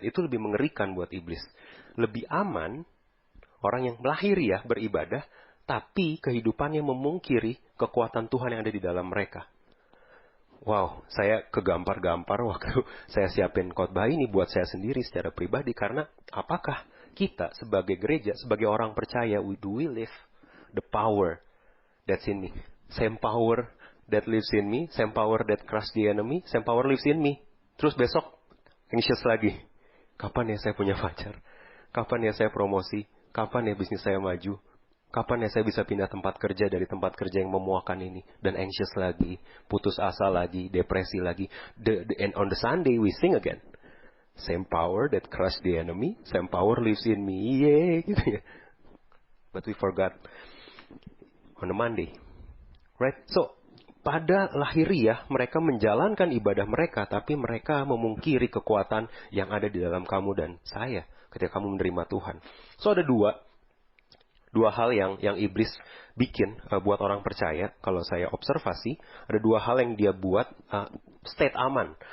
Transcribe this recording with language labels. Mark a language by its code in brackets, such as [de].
[id] Itu lebih mengerikan buat iblis. Lebih aman orang yang lahiriah beribadah, tapi kehidupannya memungkiri kekuatan Tuhan yang ada di dalam mereka. Wow, saya kegampar-gampar waktu saya siapin khotbah ini buat saya sendiri secara pribadi. Karena apakah kita sebagai gereja, sebagai orang percaya, [en] do we live the power that's in me? Same power that lives in me, same power that crushed the enemy, same power lives in me. [id] Terus besok, anxious lagi. Kapan ya saya punya pacar? Kapan ya saya promosi? Kapan ya bisnis saya maju? Kapan ya saya bisa pindah tempat kerja dari tempat kerja yang memuakan ini? Dan anxious lagi, putus asa lagi, depresi lagi. [en] And on the Sunday we sing again. Same power that crushed the enemy, same power lives in me. Yeah, [id] gitu ya. [en] But we forgot on a Monday. Right? So, [id] pada lahiriah mereka menjalankan ibadah mereka, tapi mereka memungkiri kekuatan yang ada di dalam kamu dan saya ketika kamu menerima Tuhan. So ada dua hal yang iblis bikin buat orang percaya. Kalau saya observasi, ada dua hal yang dia buat state aman.